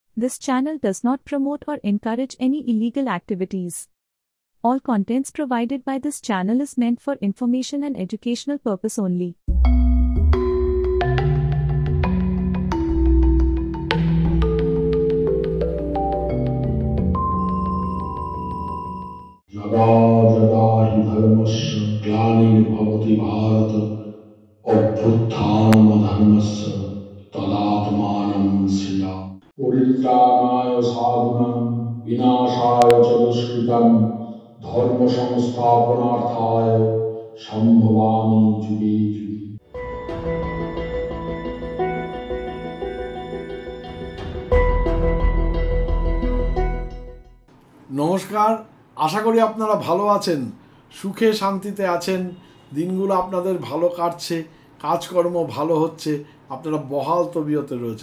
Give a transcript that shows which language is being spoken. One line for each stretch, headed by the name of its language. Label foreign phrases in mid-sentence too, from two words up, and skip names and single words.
English: This channel does not promote or encourage any illegal activities. All contents provided by this channel is meant for information and educational purpose only.
Sanskrit: यदा यदा हि धर्मस्य ग्लानिर्भवति भारत अभ्युत्थानमधर्मस्य तदात्मानं सृजामि परित्राणाय साधूनां विनाशाय च दुष्कृतं धर्म संस्थापनार्थाय संभवामि जुगे जुगे।
Bangla: নমস্কার, আশা করি আপনারা ভালো আছেন, সুখে শান্তিতে আছেন, দিনগুলো আপনাদের ভালো কাটছে, কাজকর্ম ভালো হচ্ছে, আপনারা বহাল তবিয়তে রয়েছেন।